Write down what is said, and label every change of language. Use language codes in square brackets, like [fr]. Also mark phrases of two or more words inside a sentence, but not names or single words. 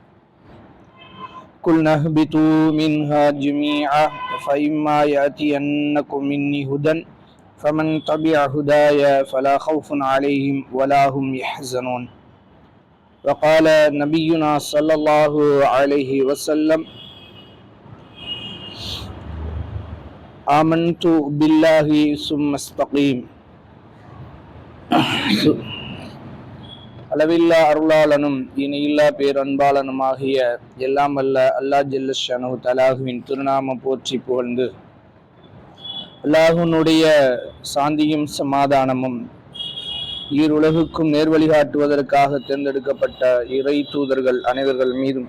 [ar] قلنا اهبطوا منها جميعا فإما يأتينكم مني هدى فمن تبع هدايا فلا خوف عليهم ولا هم يحزنون وقال نبينا صلى الله عليه وسلم آمنت بالله ثم استقيم. [ta] அளவில்லா அருளாளனும் இணையில்லா பேரன்பாளனுமாகிய எல்லாம் அல்ல அல்லாஹ் [ar] جل شأنه [ta] தஆலாவின் திருநாமம் போற்றி புகழ்ந்து அல்லாஹ்வுடைய சாந்தியும் சமாதானமும் ஈருலகுக்கும் நேர்வழிகாட்டுவதற்காக தேர்ந்தெடுக்கப்பட்ட இறை தூதர்கள் அனைவர்கள் மீதும்